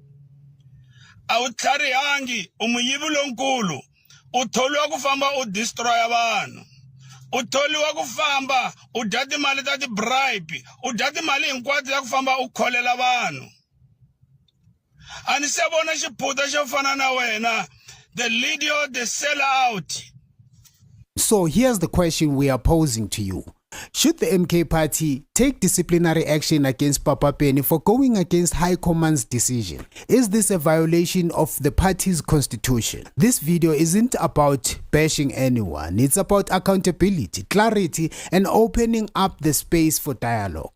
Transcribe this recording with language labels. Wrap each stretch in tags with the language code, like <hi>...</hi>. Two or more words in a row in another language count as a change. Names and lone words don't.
<ts>a wu tlharihangi u muyivi lonkulu u tholiwa ku famba u destroya vanhu u tholiwa ku famba u dya timali ta ti-bribe u dya timali hinkwato ya ku famba u kholela vanhu a ni se vona xiphuta xo fana na wena</ts> <en>the leader, the sell out So here's the question we are posing to you. Should the MK party take disciplinary action against Papa Penny for going against High Command's decision? Is this a violation of the party's constitution? This video isn't about bashing anyone. It's about accountability, clarity, and opening up the space for dialogue.</en>